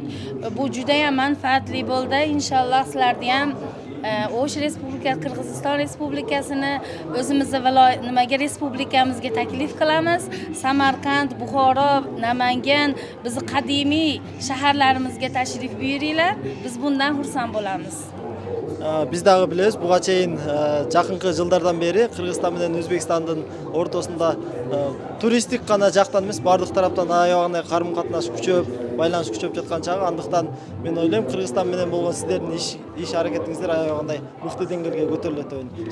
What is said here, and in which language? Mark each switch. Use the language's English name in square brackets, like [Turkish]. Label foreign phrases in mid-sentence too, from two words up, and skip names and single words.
[Uzbek] Bu juda ham manfaatli bo'ldi. Inshaalloh sizlarni ham Osh Respublikasi, Qirg'iziston Respublikasini o'zimizning nimaga respublikamizga taklif qilamiz. Samarqand, Buxoro, Namangan, bizning qadimiy shaharlarimizga tashrif buyuringlar. Biz bundan xursand bo'lamiz. [Kyrgyz] Biz дагы билебиз, буга чейин жакынкы жылдардан бери Кыргызстан менен Өзбекстандын ортосунда туристтик гана жактан эмес, бардык тараптан аябагандай карым-катнаш күчөп, байланыш күчөп жаткан чагы. Андыктан мен ойлойм, Кыргызстан менен болгон сиздердин иш аракетиңиздер аябагандай мыкты деңгээлге көтөрүлөт деп.